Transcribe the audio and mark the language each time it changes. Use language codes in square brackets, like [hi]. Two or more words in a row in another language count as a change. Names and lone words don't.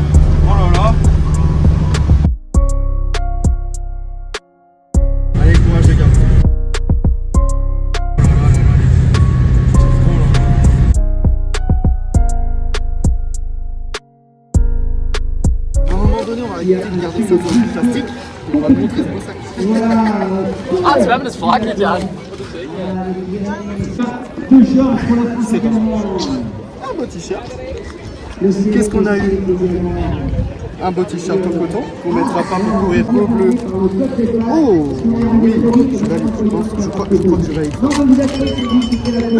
[fr] Oh là là. Allez, courage les gars. À un moment donné, on va arrêter de garder ça dans le plastique. On va te montrer ce beau sac. [de] Ah, wir haben das fraglich an. [fr] C'est un beau t-shirt. Qu'est-ce qu'on a eu? Un beau t-shirt en coton qu'on mettra pas pour courir au bleu. Oh oui, je valide, je crois que je valide.